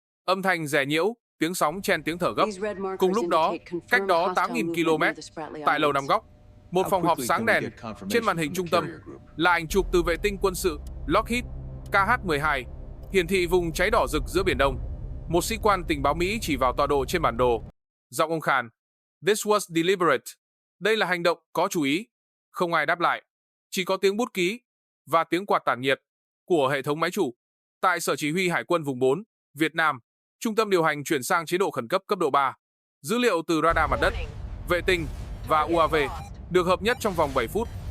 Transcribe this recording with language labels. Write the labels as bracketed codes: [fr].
[vi] Âm thanh rè nhiễu, tiếng sóng chen tiếng thở gấp. Cùng lúc đó, cách đó 8.000 km, tại Lầu Năm Góc, một phòng họp sáng đèn. Trên màn hình trung tâm là ảnh chụp từ vệ tinh quân sự Lockheed KH-12, hiển thị vùng cháy đỏ rực giữa Biển Đông. Một sĩ quan tình báo Mỹ chỉ vào tọa độ trên bản đồ. Giọng ông khàn: [en] "This was deliberate." [vi] Đây là hành động có chú ý. Không ai đáp lại. Chỉ có tiếng bút ký và tiếng quạt tản nhiệt của hệ thống máy chủ. Tại Sở Chỉ huy Hải quân vùng 4, Việt Nam, trung tâm điều hành chuyển sang chế độ khẩn cấp cấp độ 3. Dữ liệu từ radar mặt đất, vệ tinh và UAV được hợp nhất trong vòng 7 phút.